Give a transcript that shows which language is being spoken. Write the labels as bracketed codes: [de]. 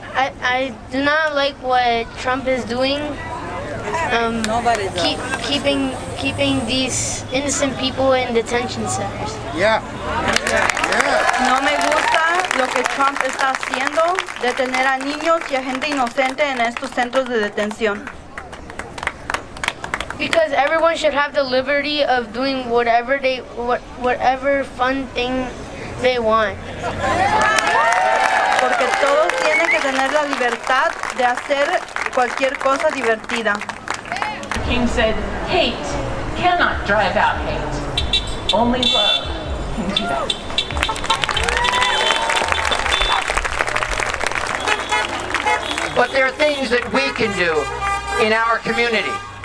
[en] I do not like what Trump is doing. Keeping these innocent people in detention centers. Yeah. [es] No me gusta lo que Trump está haciendo, detener a niños y a gente inocente en estos centros de detención. [en] Because everyone should have the liberty of doing whatever fun thing they want. [es] Porque todos tienen que tener la libertad de hacer cualquier cosa divertida. [en] King said, hate cannot drive out hate. Only love can do that. But there are things that we can do in our community.